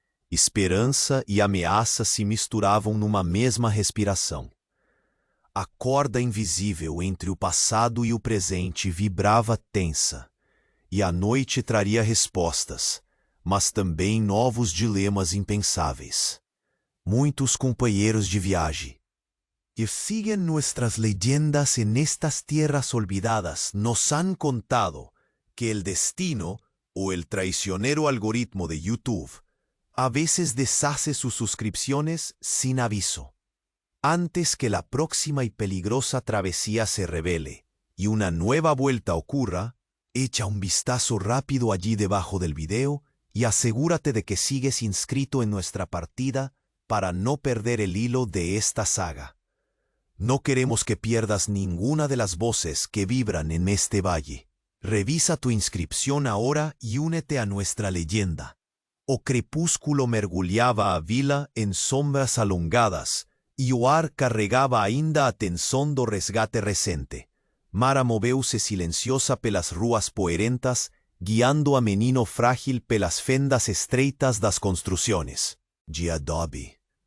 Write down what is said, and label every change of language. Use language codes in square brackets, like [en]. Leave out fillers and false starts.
[pt] Esperança e ameaça se misturavam numa mesma respiração. A corda invisível entre o passado e o presente vibrava tensa, e a noite traria respostas, mas também novos dilemas impensáveis. [es] Muitos companheiros de viagem que siguen nuestras leyendas en estas tierras olvidadas nos han contado que el destino o el traicionero algoritmo de YouTube a veces deshace sus suscripciones sin aviso. Antes que la próxima y peligrosa travesía se revele y una nueva vuelta ocurra, echa un vistazo rápido allí debajo del video y asegúrate de que sigues inscrito en nuestra partida para no perder el hilo de esta saga. No queremos que pierdas ninguna de las voces que vibran en este valle. Revisa tu inscripción ahora y únete a nuestra leyenda. [pt] O crepúsculo mergulhava a vila en sombras alongadas, e o ar carregava ainda a tensão do resgate recente. Mara moveu-se silenciosa pelas ruas poeirentas, guiando a menino frágil pelas fendas estreitas das construções de adobe.